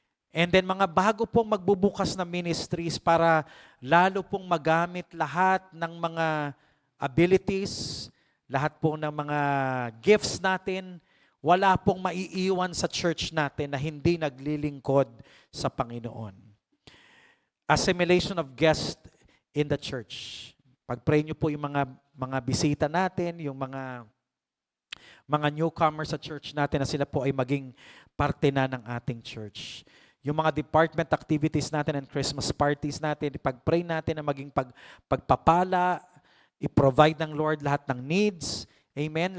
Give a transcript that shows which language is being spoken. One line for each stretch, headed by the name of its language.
Filipino: And then mga bago pong magbubukas na ministries para lalo pong magamit lahat ng mga abilities, lahat po ng mga gifts natin, wala pong maiiwan sa church natin na hindi naglilingkod sa Panginoon.
English: Assimilation of guests in the church.
Filipino: Pag-pray nyo po yung mga bisita natin, yung mga newcomers sa church natin na sila po ay maging parte na ng ating church. Yung mga department activities natin and Christmas parties natin, pag-pray natin na maging pagpapala, i-provide ng Lord lahat ng needs. Amen?